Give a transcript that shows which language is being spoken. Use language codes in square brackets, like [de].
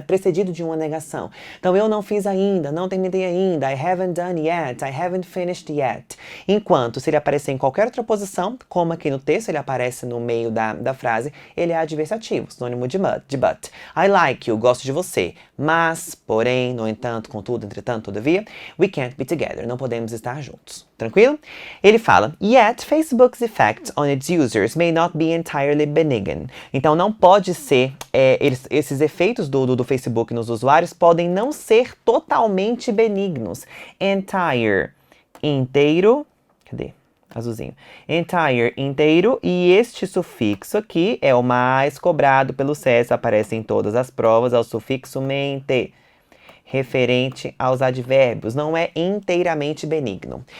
[pt] Precedido de uma negação. Então, eu não fiz ainda, não terminei ainda, [en] I haven't done yet, I haven't finished yet. [pt] Enquanto, se ele aparecer em qualquer outra posição, como aqui no texto, ele aparece no meio da frase, ele é adversativo, sinônimo de but. [en] I like you, [pt] gosto de você. Mas, porém, no entanto, contudo, entretanto, todavia, [en] we can't be together, [pt] não podemos estar juntos. Tranquilo? Ele fala, [en] yet Facebook's effects on its users may not be entirely benign. [pt] Então, não pode ser, esses efeitos do Facebook nos usuários podem não ser totalmente benignos. Entire, inteiro, cadê? azulzinho. Entire, inteiro. E este sufixo aqui é o mais cobrado pelo CES, aparece em todas as provas, é o sufixo mente, referente aos advérbios, não é inteiramente benigno.